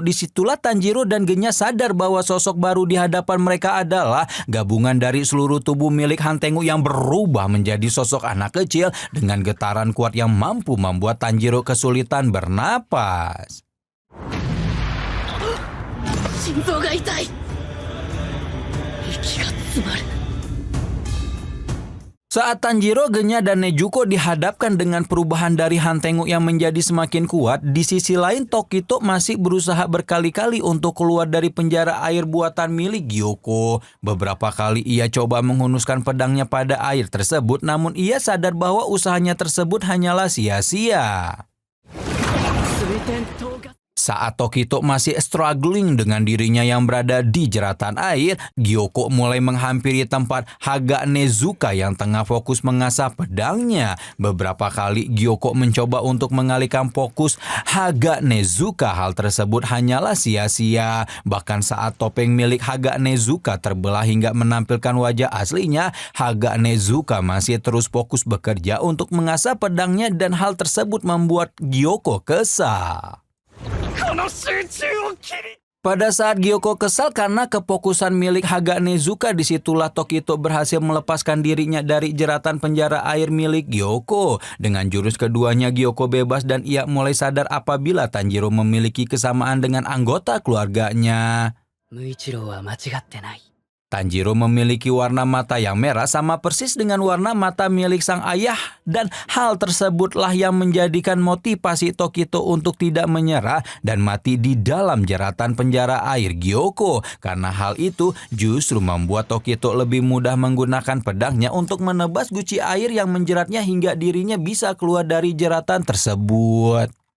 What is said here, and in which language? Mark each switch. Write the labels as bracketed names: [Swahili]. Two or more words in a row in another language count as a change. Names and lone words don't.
[Indonesian] Disitulah Tanjiro dan Genya sadar bahwa sosok baru di hadapan mereka adalah gabungan dari seluruh tubuh milik Hantengu yang berubah menjadi sosok anak kecil dengan getaran kuat yang mampu membuat Tanjiro kesulitan bernapas. [Japanese] 心臓が痛い。息が詰まる。 [Indonesian] Saat Tanjiro, Genya, dan Nezuko dihadapkan dengan perubahan dari Hantengo yang menjadi semakin kuat, di sisi lain Tokito masih berusaha berkali-kali untuk keluar dari penjara air buatan milik Gyoko. Beberapa kali ia coba menghunuskan pedangnya pada air tersebut, namun ia sadar bahwa usahanya tersebut hanyalah sia-sia. [Japanese] 水天灯が [Indonesian] Saat Tokito masih struggling dengan dirinya yang berada di jeratan air, Gyoko mulai menghampiri tempat Haga Nezuka yang tengah fokus mengasah pedangnya. Beberapa kali Gyoko mencoba untuk mengalihkan fokus Haga Nezuka. Hal tersebut hanyalah sia-sia. Bahkan saat topeng milik Haga Nezuka terbelah hingga menampilkan wajah aslinya, Haga Nezuka masih terus fokus bekerja untuk mengasah pedangnya dan hal tersebut membuat Gyoko kesal. [Japanese] この集中を切り [Indonesian] Pada saat Gyoko kesal karena kefokusan milik Haga Nezuka, disitulah Tokito berhasil melepaskan dirinya dari jeratan penjara air milik Gyoko. Dengan jurus keduanya, Gyoko bebas dan ia mulai sadar apabila Tanjiro memiliki kesamaan dengan anggota keluarganya. [Japanese] 無一郎は間違ってない。 [Indonesian] Tanjiro memiliki warna mata yang merah sama persis dengan warna mata milik sang ayah, dan hal tersebutlah yang menjadikan motivasi Tokito untuk tidak menyerah dan mati di dalam jeratan penjara air Gyoko. Karena hal itu justru membuat Tokito lebih mudah menggunakan pedangnya untuk menebas guci air yang menjeratnya hingga dirinya bisa keluar dari jeratan tersebut.